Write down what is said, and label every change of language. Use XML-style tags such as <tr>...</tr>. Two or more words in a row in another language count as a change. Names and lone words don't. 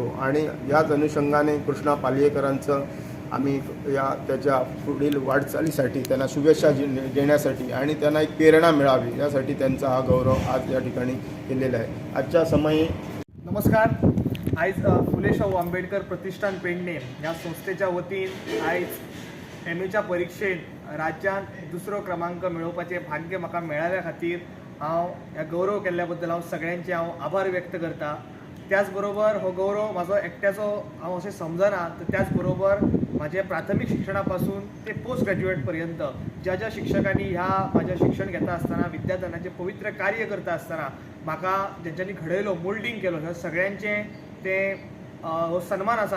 <mr>आणि याच अनुषंगाने कृष्णा पालियेकरांचं आम्ही त्याच्या पुढील वाटचालीसाठी त्यांना शुभेच्छा देण्यासाठी आणि त्यांना एक प्रेरणा मिळावी यासाठी त्यांचा हा गौरव आज या ठिकाणी केलेला आहे. आजच्या समयी</mr> <kok>नमस्कार. आयज फुले शाहू आंबेडकर प्रतिष्ठान पेडणे ह्या संस्थेच्या वतीन आयज MAच्या परीक्षेत राज्यात दुसरो क्रमांक मेळोवपाचें भाग्य म्हाका मेळ्ळ्या खातीर हांव ह्या गौरव केल्ल्या बद्दल हांव सगळ्यांचे आभार व्यक्त करता. त्याच बरोबर हो गौरव म्हाजो एकट्याचो हांव अशें समजना, तर त्याच बरोबर म्हाजे प्राथमीक शिक्षणा पासून ते</kok> <en>post graduate</en> <kok>पर्यंत ज्या ज्या शिक्षकांनी ह्या म्हाजें शिक्षण घेता आसतना विद्यार्थ्यांचें पवित्र कार्य करता आसतना म्हाका जेंच्यांनी घडयलो, मोल्डिंग केलो, ह्या सगळ्यांचे ते हो सन्मान आसा.</kok>